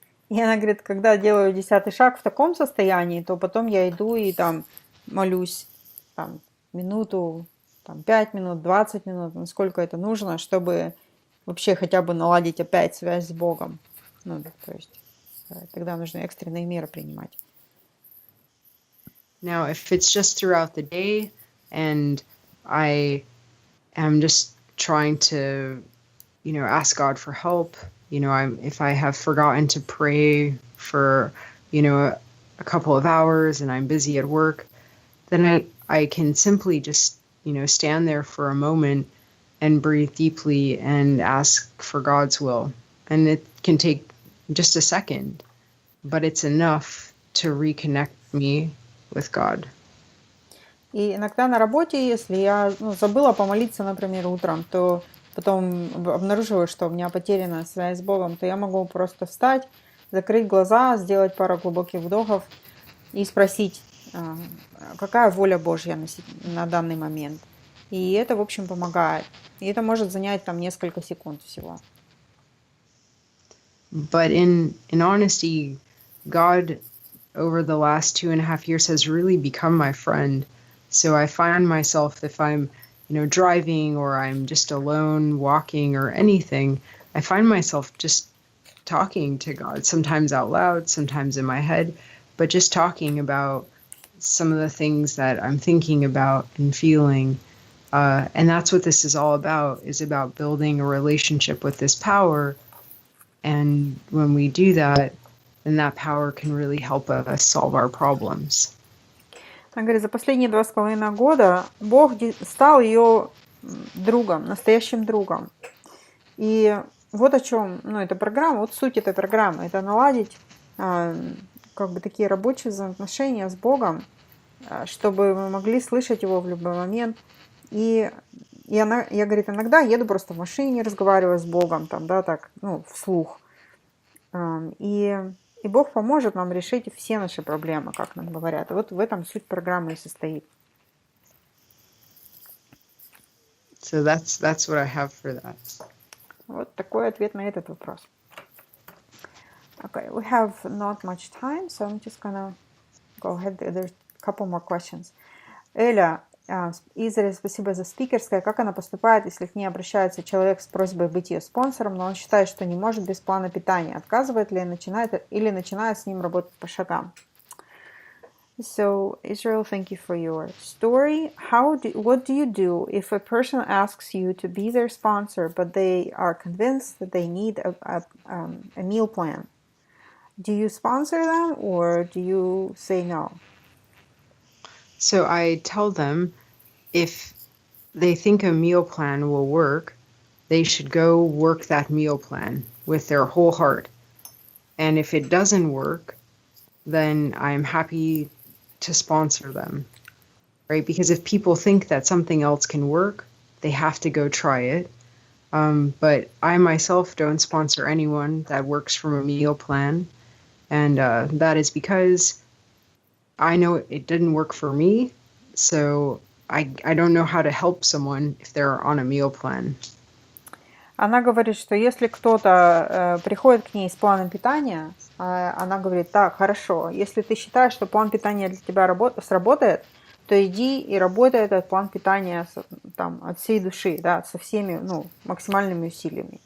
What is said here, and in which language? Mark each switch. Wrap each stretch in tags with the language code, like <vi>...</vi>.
<ru>И она говорит, когда делаю 10-й шаг в таком состоянии, то потом я иду и там молюсь там, минуту, там, 5 минут, 20 минут, насколько это нужно, чтобы вообще хотя бы наладить опять связь с Богом. Ну, то есть тогда нужно экстренные меры принимать.</ru> <en>Now, if it's just throughout the day and I am just trying to, ask God for help, if I have forgotten to pray for, a couple of hours and I'm busy at work, then I can simply just, stand there for a moment and breathe deeply and ask for God's will. And it can take just a second, but it's enough to reconnect me with God.</en> <ru>И иногда на работе, если я забыла помолиться, например, утром, то потом обнаруживаю, что у меня потеряна связь с Богом, то я могу просто встать, закрыть глаза, сделать пару глубоких вдохов и спросить, какая воля Божья на данный момент. И это, в общем, помогает. И это может занять там несколько секунд всего.</ru> <en>But in honesty, God over the last 2.5 years has really become my friend. So I find myself, if I'm, driving or I'm just alone walking or anything, I find myself just talking to God, sometimes out loud, sometimes in my head, but just talking about some of the things that I'm thinking about and feeling. And that's what this is all about, is about building a relationship with this power. And when we do that, then that power can really help us solve our problems.</en> <ru>Она говорит, за последние 2,5 года Бог стал ее другом, настоящим другом. И вот о чем, эта программа, вот суть этой программы, это наладить такие рабочие взаимоотношения с Богом, чтобы мы могли слышать Его в любой момент. И я говорит, иногда еду просто в машине, разговариваю с Богом, там, да, так, вслух. И Бог поможет нам решить все наши проблемы, как нам говорят. И вот в этом суть программы и состоит.</ru> <en>So that's what I have for that.</en> <ru>Вот такой ответ на этот вопрос.</ru> <en>Okay, we have not much time, so I'm just gonna go ahead. There's a couple more questions.</en> <ru>Эля, Израиль, спасибо за спикерское. Как она поступает, если к ней обращается человек с просьбой быть ее спонсором, но он считает, что не может без плана питания? Отказывает ли начинает с ним работать по шагам?</ru> <en>So, Israel, thank you for your story. What do you do if a person asks you to be their sponsor, but they are convinced that they need a meal plan? Do you sponsor them or do you say no? So I tell them if they think a meal plan will work, they should go work that meal plan with their whole heart. And if it doesn't work, then I'm happy to sponsor them, right? Because if people think that something else can work, they have to go try it. But I myself don't sponsor anyone that works from a meal plan. And that is because I know it didn't work for me. So I don't know how to help someone if they're on a meal plan.</en> <ru>Она говорит, что если кто-то приходит к ней с планом питания, она говорит, так, хорошо, если ты считаешь, что план питания для тебя сработает, то иди и работай этот план питания там, от всей души, да, со всеми максимальными усилиями.</ru>